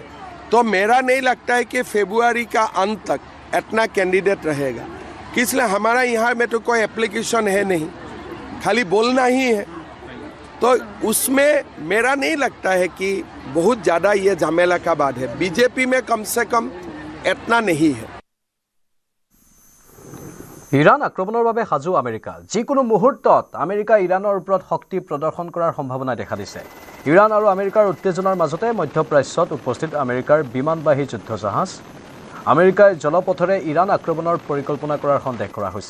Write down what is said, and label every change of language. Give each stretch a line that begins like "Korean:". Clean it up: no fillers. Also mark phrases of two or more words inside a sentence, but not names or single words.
Hindi: तो मेरा नहीं लगता है कि फरवरी का अंत तक इतना कैंडिडेट रहेगा, इसलिए हमारा यहाँ में तो कोई एप्लीकेशन है नहीं, खाली बोलना ही है। तो उसमें मेरा नहीं लगता है कि बहुत ज़्यादा ये झमेला का बात है। बीजेपी में कम से कम इतना नहीं है।
Assamese: ইৰাণ আক্ৰমণৰ বাবে সাজু আমেৰিকা। যিকোনো মুহূৰ্তত আমেৰিকা ইৰাণৰ ওপৰত শক্তি প্ৰদৰ্শন কৰাৰ সম্ভাৱনা দেখা দিছে। ইৰাণ আৰু আমেৰিকাৰ উত্তেজনাৰ মাজতে মধ্যপ্ৰাচ্যত উপস্থিত আমেৰিকাৰ বিমানবাহী যুদ্ধজাহাজ। আমেৰিকাই জলপথেৰে ইৰাণ আক্ৰমণৰ পৰিকল্পনা কৰাৰ সন্দেহ কৰা হৈছে।